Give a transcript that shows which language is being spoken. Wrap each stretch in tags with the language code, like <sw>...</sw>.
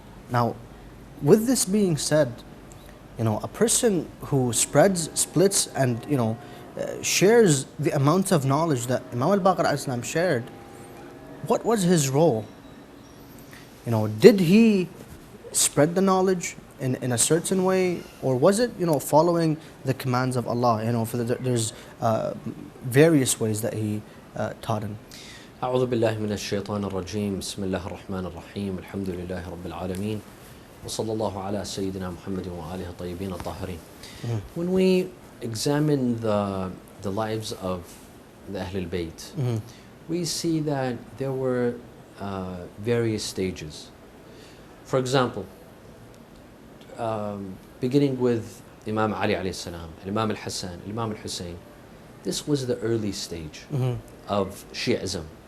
<en>Now, with this being said, a person who spreads, splits, and shares the amount of knowledge that Imam al-Baqir al-Islam shared, what was his role? Did he spread the knowledge in a certain way, or was it following the commands of Allah? There's various ways that he taught him.</en> <ar>أعوذ بالله من الشيطان الرجيم بسم الله الرحمن الرحيم الحمد لله رب العالمين وصلى الله على سيدنا محمد وآله الطيبين الطاهرين.</ar> <en>When we examine the lives of the Ahl al-Bayt, we see that there were various stages. For example, beginning with Imam Ali alayhi salam, Imam al-Hassan, Imam Hussein, this was the early stage of Shi'ism.</en>